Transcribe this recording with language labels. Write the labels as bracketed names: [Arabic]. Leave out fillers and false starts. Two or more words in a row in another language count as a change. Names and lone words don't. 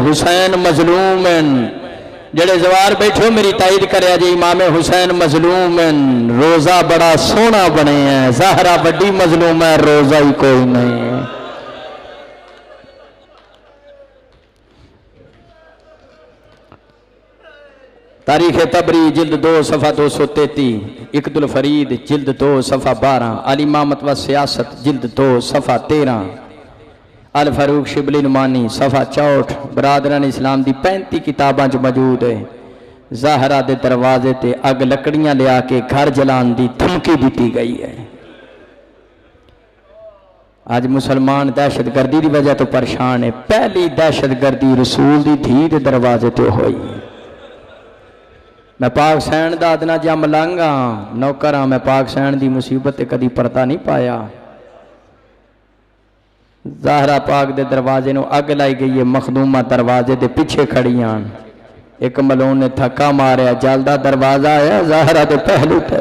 [Punjabi] حسین مظلوم جیڑے جوار بیٹھو میری تائید کرے جی، امام حسین مظلوم روضہ بڑا سوہنا بنے ہے. [Urdu] زہرا بڑی مظلوم ہے، روضہ ہی کوئی نہیں ہے. تاریخ طبری جلد 2 صفحہ 233، عقد الفرید جلد 2 صفحہ 12، الامامت و سیاست جلد 2 صفحہ 13، الفاروق شبلی نعمانی صفحہ 64. برادران اسلام کی 35 کتاباں موجود ہے. [Punjabi] زہرا دے دروازے تے اگ لکڑیاں لیا کے گھر جلانے کی دھمکی دی گئی ہے. [Urdu] آج مسلمان دہشت گردی کی وجہ تو پریشان ہے. [Punjabi] پہلی دہشت گردی رسول کی دھی کے دروازے تو ہوئی. میں پاک سین کا ادنیٰ جا ملنگ ہاں، نوکر ہاں. میں پاک سین کی مصیبت کدی پرتا نہیں پایا. زہرا پاک دے دروازے نوں اگ لائی گئی ہے۔ مخدومہ دروازے دے پچھے کھڑیاں. ایک ملعون نے دھکا ماریا، جلدا دروازہ آیا زہرا دے پہلو تے.